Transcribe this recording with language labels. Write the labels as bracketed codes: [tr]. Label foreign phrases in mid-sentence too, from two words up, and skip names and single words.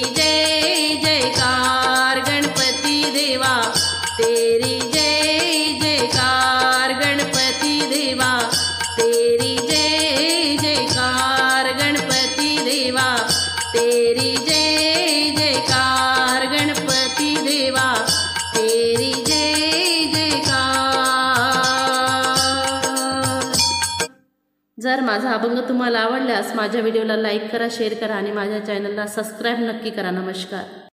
[hi] जय जयकार गणपति देवा, तेरी जय जयकार गणपति देवा, तेरी जय जयकार गणपति देवा, तेरी जय जयकार गणपति देवा, तेरी जय जयकार। [mr] जर माझा अभंग तुम्हाला आवडल्यास माझ्या व्हिडिओला लाईक करा, शेअर करा आणि माझ्या चॅनलला सबस्क्राईब नक्की करा। नमस्कार।